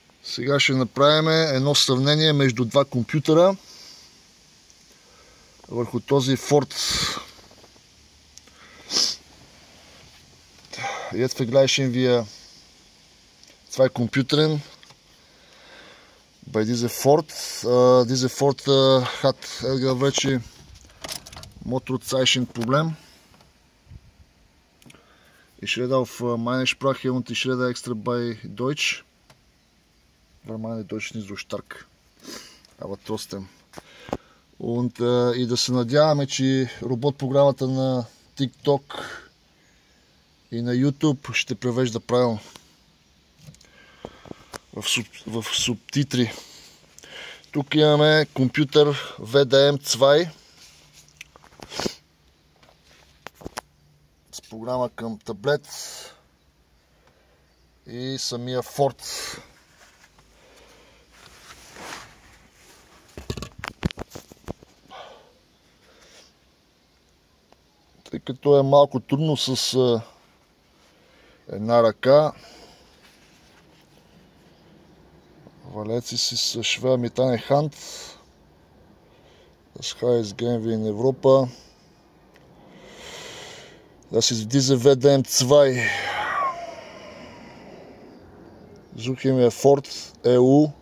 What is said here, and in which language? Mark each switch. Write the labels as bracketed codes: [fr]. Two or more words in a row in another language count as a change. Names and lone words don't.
[bg] Сега ще направим едно сравнение между два компютъра върху този Ford. [de] Jetzt vergleichen wir zwei Computern bei dieser Ford. Diese Ford hat irgendwelche Motorzeichen-Problem. Ich rede auf meine Sprache und ich rede extra bei Deutsch. Weil meine Deutsch nicht so stark. Aber trotzdem. [bg] И да се надяваме, че робот програмата на TikTok и на YouTube ще превежда правилно в субтитри. Тук имаме компютър VDM2 с програма към таблет и самия Ford. Тъй като е малко трудно с една ръка, [de] Valets ist schwer mit einer Hand. Das heißt, gehen wir in Europa. Das ist diese WDM2. Suchen wir Ford EU.